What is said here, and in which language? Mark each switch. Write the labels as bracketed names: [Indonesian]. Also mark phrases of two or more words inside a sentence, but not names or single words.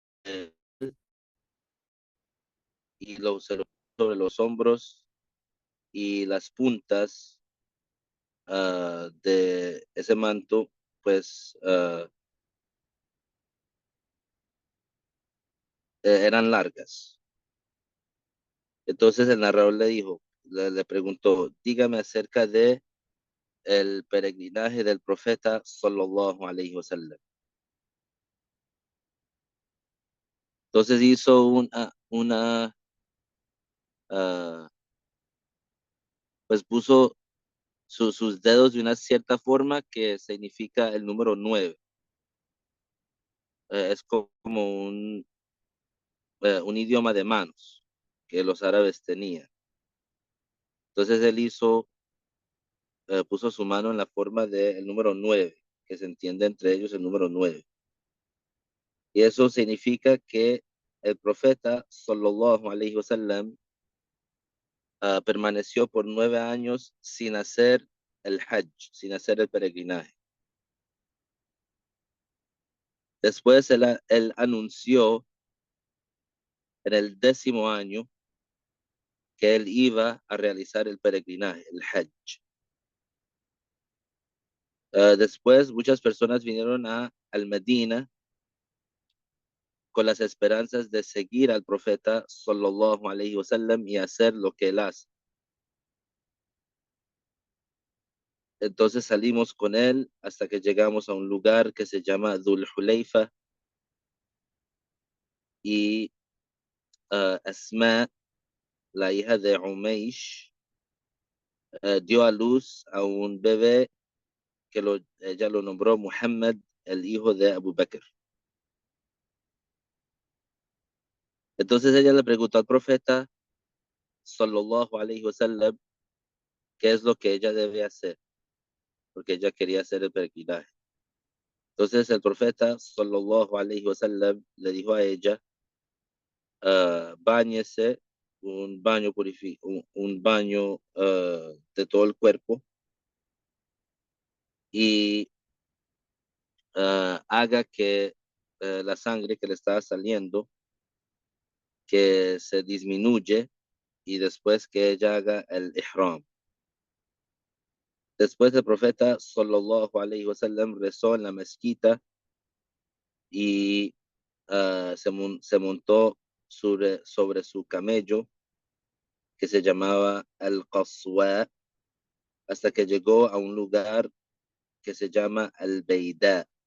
[Spanish] y se lo puso sobre los hombros y las puntas de ese manto, pues eran largas. Entonces el narrador le dijo, le preguntó, dígame acerca de el peregrinaje del profeta [Arabic] صلى الله عليه وسلم. [Spanish] Entonces hizo ah, pues puso sus dedos de una cierta forma que significa el número 9. Es como un idioma de manos que los árabes tenían. Entonces él puso su mano en la forma del número 9, que se entiende entre ellos el número 9. Y eso significa que el profeta, [Arabic] صلى الله عليه وسلم, [Spanish] permaneció por 9 años sin hacer el Hajj, sin hacer el peregrinaje. Después él anunció en el 10º año que él iba a realizar el peregrinaje, el Hajj. Después muchas personas vinieron al Medina con las esperanzas de seguir al profeta [Arabic] صلى الله عليه وسلم [Spanish] y hacer lo que él hace. Entonces salimos con él hasta que llegamos a un lugar que se llama Dhul Hulayfa y Asma, la hija de Umaysh, dio a luz a un bebé que ella lo nombró Muhammad, el hijo de Abu Bakr. Entonces ella le preguntó al profeta [Arabic] صلى الله عليه وسلم [Spanish] qué es lo que ella debe hacer, porque ella quería hacer el peregrinaje. Entonces el profeta [Arabic] صلى الله عليه وسلم [Spanish] le dijo a ella, báñese, un baño de todo el cuerpo y haga que la sangre que le estaba saliendo, que se disminuye y después que ella haga el ihram. Después el profeta [Arabic] صلى الله عليه وسلم [Spanish] rezó en la mezquita y se montó sobre su camello que se llamaba Al-Qaswa hasta que llegó a un lugar que se llama Al-Beida.